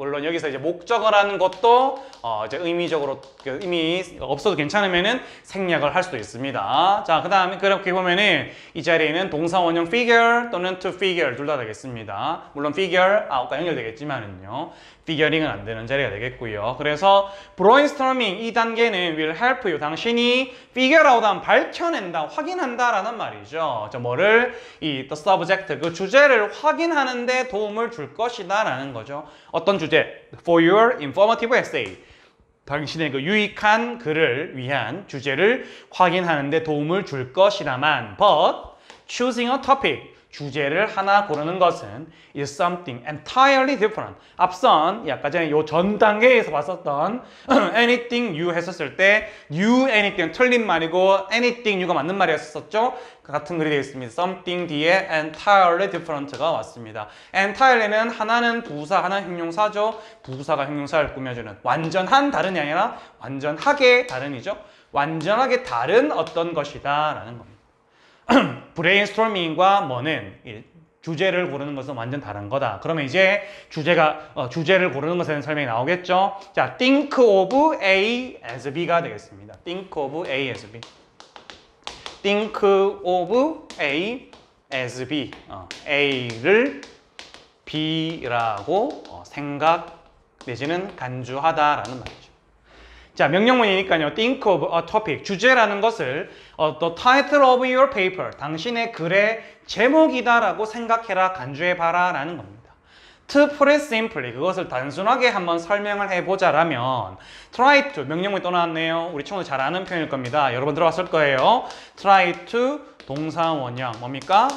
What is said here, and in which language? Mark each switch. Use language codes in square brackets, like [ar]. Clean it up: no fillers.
[ko] 물론 여기서 이제 목적어라는 것도 이제 의미적으로 의미 없어도 괜찮으면은 생략을 할 수도 있습니다. 자, 그다음에 그렇게 보면은 이 자리에는 동사 원형 figure 또는 [en] to figure [ko] 둘 다 되겠습니다. 물론 figure 아까 연결되겠지만은요. figuring은 안 되는 자리가 되겠고요. 그래서 [en] brainstorming [ko] 이 단계는 [en] will help you. [ko] 당신이 [en] figure out [ko] 하면 밝혀낸다, 확인한다라는 말이죠. 저 뭐를 [en] the subject [ko] 그 주제를 확인하는데 도움을 줄 것이다라는 거죠. [en] 어떤 주제? For your informative essay. [ko] 당신의 그 유익한 글을 위한 주제를 확인하는 데 도움을 줄 것이라만 [en] but choosing a topic [ko] 주제를 하나 고르는 것은 [en] is something entirely different. [ko] 앞선 아까 전에 요 전 단계에서 봤었던 [en] anything you [ko] 했었을 때 [en] you anything [ko] 틀린 말이고 anything you가 맞는 말이었었죠. 같은 글이 되어 있습니다. something 뒤에 [en] entirely different [ko] 가 왔습니다. entirely는 하나는 부사, 하나는 형용사죠. 부사가 형용사를 꾸며주는 완전한 다른이 아니라 완전하게 다른이죠. 완전하게 다른 어떤 것이다 라는 겁니다. 브레인스토밍과 뭐는 주제를 고르는 것은 완전 다른 거다. 그러면 이제 주제를 고르는 것에 대한 설명이 나오겠죠. [en] 자, think of A as B가 되겠습니다. think of A as B. think of A as B. [ko] A를 B라고 생각 내지는 간주하다라는 말이죠. 자, 명령문이니까요. [en] think of a topic. [ko] 주제라는 것을 [en] the title of your paper. [ko] 당신의 글의 제목이다라고 생각해라, 간주해봐라 라는 겁니다. [en] To put it simply. [ko] 그것을 단순하게 한번 설명을 해보자라면 [en] try to. [ko] 명령문이 또 나왔네요. 우리 친구들 잘 아는 표현일 겁니다. 여러분 들어봤을 거예요. [en] try to [ko] 동사 원형. 뭡니까?